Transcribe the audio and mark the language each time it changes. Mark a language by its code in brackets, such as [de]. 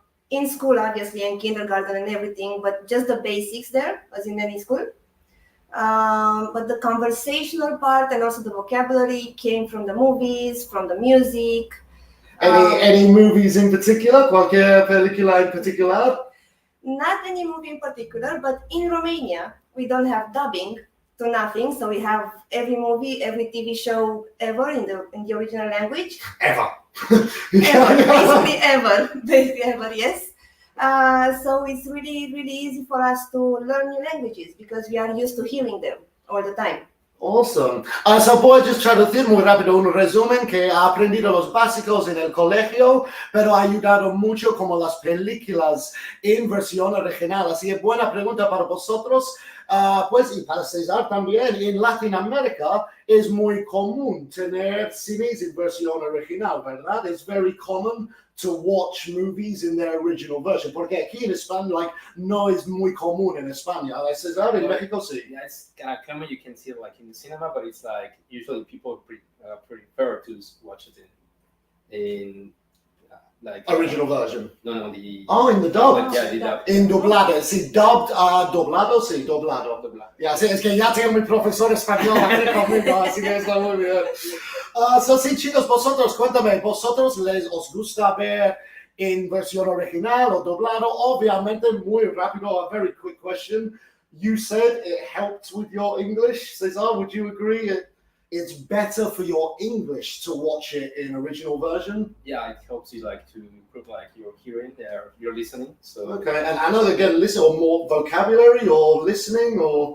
[en] In school, obviously, in kindergarten and everything, but just the basics there, as in any school. But the conversational part and also the vocabulary came from the movies, from the music. Any movies in particular? [es] Cualquier película en particular? [en] Not any movie in particular, but in Romania, we don't have dubbing to nothing. So we have every movie, every TV show ever in the original language. Ever. Basically ever, yes. So it's really easy for us to learn new languages because we are used to hearing them all the time. Awesome. [es] So voy a just traducir muy rápido un resumen que ha aprendido los básicos en el colegio, pero ha ayudado mucho como las películas en versión original. Así que buena pregunta para vosotros. Pues y para César también, en Latinoamérica es muy común tener cines en versión original, ¿verdad? [en] It's very common to watch movies in their original version, [es] porque aquí en España, [en] like, no es muy común en España. [es] Like, César, en México sí. [en] Yeah, it's kind of common. You can see it like in the cinema, but it's like usually people prefer to watch it in like Original version. No, the Oh, in the dub. yeah, the dub. [es] In doblado, sí, dubbed, doblado, sí, doblado. Doblado. Ya, sí, es que ya tengo mi profesor español aquí conmigo, así que está muy bien. So, sí, chicos, vosotros, cuéntame, ¿vosotros os gusta ver en versión original o doblado? Obviamente, muy rápido, [en] a very quick question. You said it helped with your English, Cesar, would you agree? It's better for your English to watch it in original version? Yeah, it helps you like to improve like your hearing, your listening. So Okay, and I know they get listen or more vocabulary or listening or